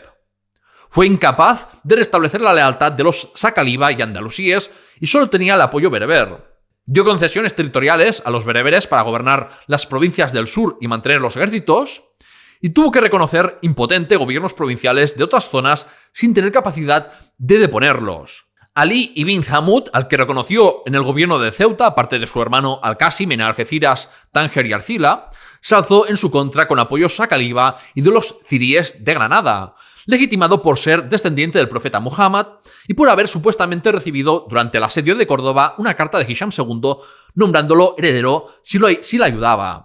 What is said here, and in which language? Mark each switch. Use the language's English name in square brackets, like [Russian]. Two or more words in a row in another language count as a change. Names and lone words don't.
[Spanish] Fue incapaz de restablecer la lealtad de los sacaliba y andalusíes y solo tenía el apoyo bereber. Dio concesiones territoriales a los bereberes para gobernar las provincias del sur y mantener los ejércitos, y tuvo que reconocer impotente gobiernos provinciales de otras zonas sin tener capacidad de deponerlos. Ali ibn Hamud, al que reconoció en el gobierno de Ceuta, aparte de su hermano Al-Qasim en Algeciras, Tánger y Arcila, se alzó en su contra con apoyo sacaliba y de los ziríes de Granada, legitimado por ser descendiente del profeta Muhammad y por haber supuestamente recibido durante el asedio de Córdoba una carta de Hisham II nombrándolo heredero si le ayudaba.